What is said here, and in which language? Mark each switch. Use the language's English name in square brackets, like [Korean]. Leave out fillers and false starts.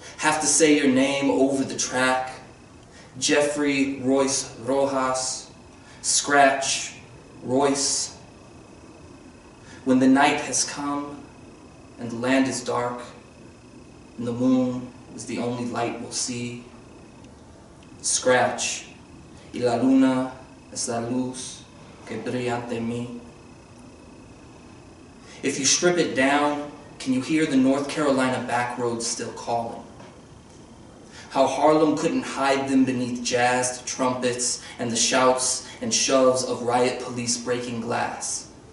[English] Have to say your name over the track. Jeffrey Royce Rojas, Scratch, Royce. When the night has come and the land is dark and the moon is the only light we'll see. [Spanish] Scratch, y la luna es la luz que brilla ante mí. [English] If you strip it down, can you hear the North Carolina backroads still calling? How Harlem couldn't hide them beneath jazzed trumpets and the shouts and shoves of riot police breaking glass.